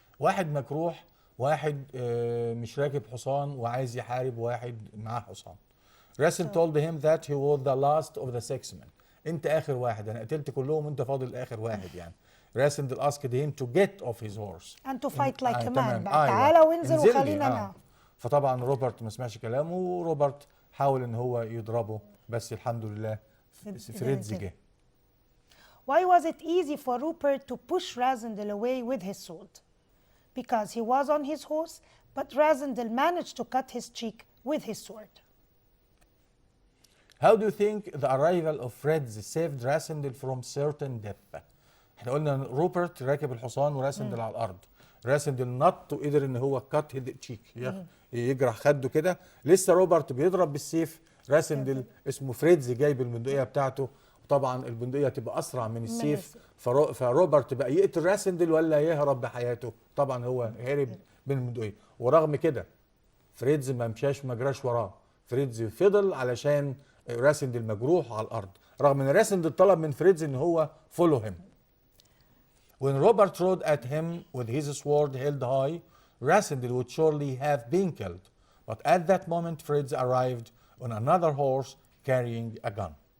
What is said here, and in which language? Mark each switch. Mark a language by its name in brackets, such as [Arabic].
[Arabic] واحد مكروح، واحد مش راكب حصان وعايز يحارب واحد معاه حصان. [English] Rasindel told him that he was the last of the 6 men. [Arabic] انت اخر واحد، انا قتلت كلهم وانت فاضل اخر واحد يعني. [English] Rasindel asked him to get off his horse and to fight like a man. [Arabic] تمام. تعالى وانزل انزل لي. وخلينا نعم. فطبعا روبرت ما سمعش كلامه، وروبرت حاول ان هو يضربه، بس الحمد لله فريدز جه. [English] Why was it easy for Rupert to push Rasindel away with his sword? Because he was on his horse, but Rasindel managed to cut his cheek with his sword. How do you think the arrival of Fritz saved Rasindel from certain death? [Arabic] احنا قلنا روبرت راكب الحصان وراسندل على الارض. راسندل نط وقدر ان هو [English] cut his cheek, [Arabic] يجرح خده كده. لسه روبرت بيضرب بالسيف، راسندل اسمه فريدز جايب البندقيه بتاعته، طبعا البندقيه تبقى اسرع من السيف، فروبرت بقى يقتل راسندل ولا يهرب بحياته؟ طبعا هو هرب من البندقيه. ورغم كده فريدز ما مشاش ما جراش وراه، فريدز فضل علشان راسندل مجروح على الارض، رغم ان راسندل طلب من فريدز ان هو [English] follow him. When Robert rode at him with his sword held high, Rasindel would surely have been killed. But at that moment, Fritz arrived on another horse carrying a gun.